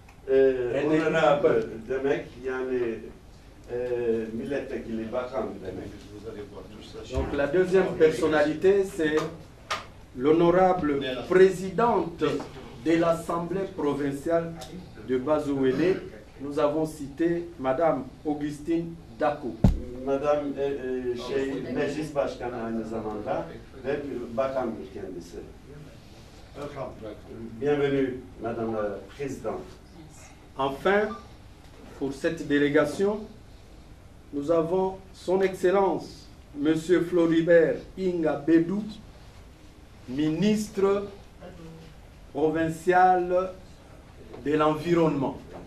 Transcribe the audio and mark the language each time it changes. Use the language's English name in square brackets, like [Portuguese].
[Turkish] Honorable demek yani milletvekili, bakan demek. [French] Donc la deuxième personnalité, c'est l'honorable présidente de l'Assemblée provinciale de Bazouélé. Nous avons cité Madame Augustine Dako. [Turkish] Madame meclis başkanı aynı zamanda ve bakandır kendisi. [French] Bienvenue, Madame la Présidente. Enfin, pour cette délégation, nous avons Son Excellence, Monsieur Floribert Inga Bédou, ministre provincial de l'Environnement.